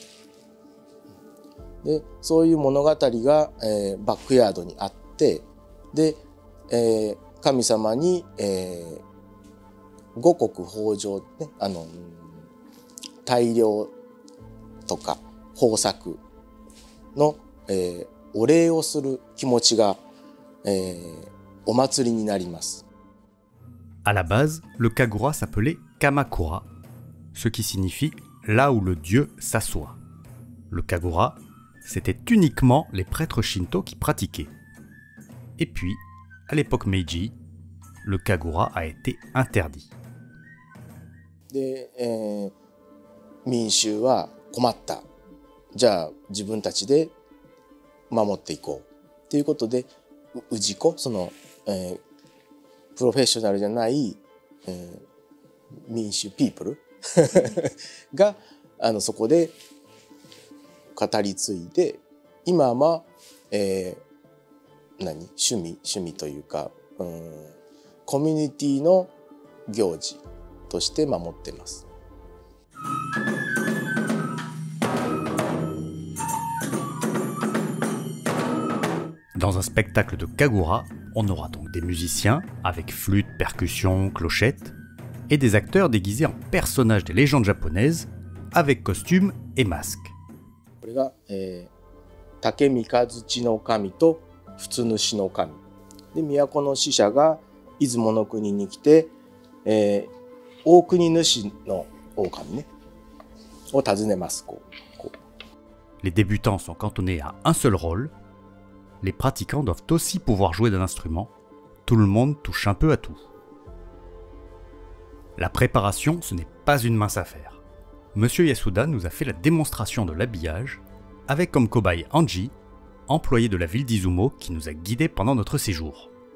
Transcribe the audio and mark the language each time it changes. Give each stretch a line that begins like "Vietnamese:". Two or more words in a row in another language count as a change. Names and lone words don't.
Japanese: でそういう物語が、バックヤードにあって、で、神様に、五穀豊穣、ね、大量とか豊作の、お礼をする気持ちが、お祭りになります。
French: À la base, le kagura s'appelait Kamakura, ce qui signifie là où le dieu s'assoit. Le kagura, c'était uniquement les prêtres shinto qui pratiquaient. Et puis, à l'époque Meiji, le kagura a été interdit.
Japanese: で、民衆は困った。じゃあ自分たちで守っていこうということで、氏子、プロフェッショナルじゃない、民衆ピープルがそこで語り継いで、今は、趣味というか、コミュニティの行事として守ってます。
French: Dans un spectacle de kagura, on aura donc des musiciens avec flûte, percussions, clochettes, et des acteurs déguisés en personnages des légendes japonaises avec costumes et masques.
Japanese: これが、竹三日月の神と普通主の神で、都の使者が出雲の国に来て、大国主の狼ねを訪ねます。
French: Les débutants sont cantonnés à un seul rôle. Les pratiquants doivent aussi pouvoir jouer d'un instrument. Tout le monde touche un peu à tout. La préparation, ce n'est pas une mince affaire. Monsieur Yasuda nous a fait la démonstration de l'habillage, avec comme cobaye Anji, employé de la ville d'Izumo qui nous a guidés pendant notre séjour.